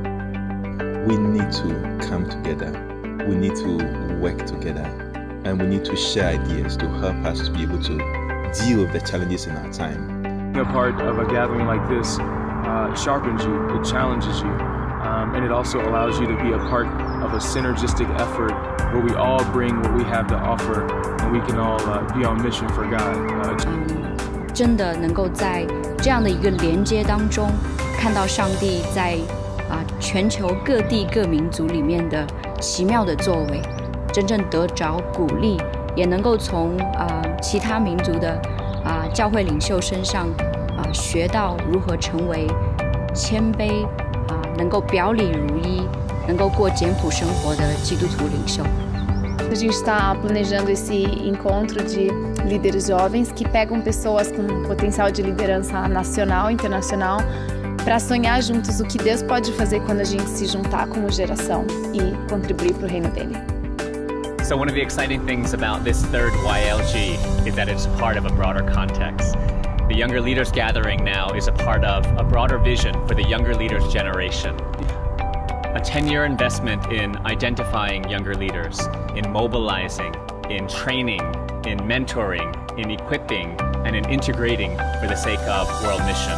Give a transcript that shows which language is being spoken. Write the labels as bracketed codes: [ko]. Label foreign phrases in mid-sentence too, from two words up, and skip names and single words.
[en] We need to come together, we need to work together, and we need to share ideas to help us to be able to deal with the challenges in our time. Being a part of a gathering like this sharpens you, it challenges you, and it also allows you to be a part of a synergistic effort where we all bring what we have to offer and we can all be on mission for God. [zh] 真的能够在这样的一个连接当中，看到上帝在全球各地各民族里面的奇妙的作为，真正得着鼓励，也能够从其他民族的教会领袖身上学到如何成为谦卑能够表里如一，能够过简朴生活的基督徒领袖。 [pt] A gente está planejando esse encontro de líderes jovens que pegam pessoas com potencial de liderança nacional e internacional para sonhar juntos o que Deus pode fazer quando a gente se juntar como geração e contribuir para o reino dele. [en] So one of the exciting things about this third YLG is that it's part of a broader context. The Younger Leaders Gathering now is a part of a broader vision for the Younger Leaders generation. A 10-year investment in identifying younger leaders, in mobilizing, in training, in mentoring, in equipping, and in integrating for the sake of world mission.